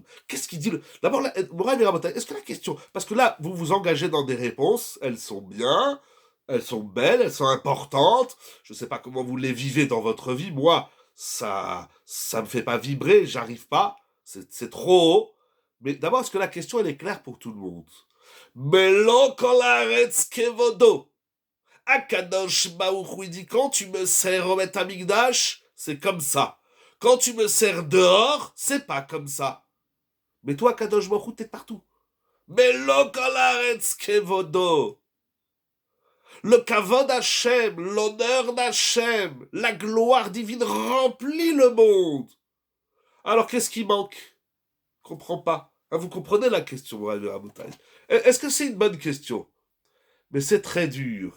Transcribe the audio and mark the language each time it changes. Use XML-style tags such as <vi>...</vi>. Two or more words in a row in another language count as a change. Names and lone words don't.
<fr>Qu'est-ce qu'il dit D'abord, Moraï et Rabotai, est-ce que la question... Parce que là, vous vous engagez dans des réponses, elles sont bien, elles sont belles, elles sont importantes. Je ne sais pas comment vous les vivez dans votre vie. Moi, ça me fait pas vibrer, j'arrive pas. C'est trop haut. Mais d'abord, est-ce que la question, elle est claire pour tout le monde?</fr> <he>מלא כל הארץ כבודו.</he> <fr>Akadosh Baruch Hu dit, quand tu me sers au Beth Amikdash, c'est comme ça. Quand tu me sers dehors, c'est pas comme ça. Mais toi, Akadosh Baruch Hu, t'es partout.</fr> <he>מלא כל הארץ כבודו.</he> <fr>Le</fr> <he>כבוד השם,</he> <fr>l'honneur d'Hachem, la gloire divine remplit le monde. Alors qu'est-ce qui manque? comprends pas. Vous comprenez la question, Rabotai? Est-ce que c'est une bonne question? Mais c'est très dur.</fr>